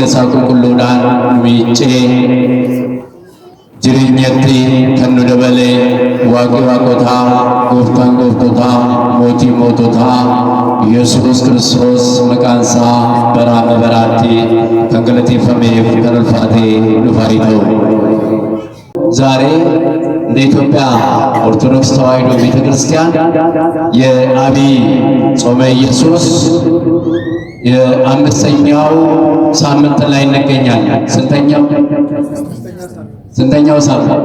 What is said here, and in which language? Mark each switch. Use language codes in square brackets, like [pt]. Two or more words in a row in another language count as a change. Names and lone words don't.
[om] isaa qulqulluudhaan nu miicee jireenyatti kan nu dabalee waaqi waaqotaa gooftaan gooftotaa mootii moototaa Yesuus Kiristoos maqaan isaa baraa baraatti kan galateeffameef kan ulfaatee dhufaa ta'u [am] ዛሬ እንደ ኢትዮጵያ ኦርቶዶክስ ተዋሕዶ ቤተክርስቲያን የዐቢይ ጾመ ኢየሱስ የአምስተኛው ሳምንት ላይ እንገኛለን። ስንተኛው ሳምንት?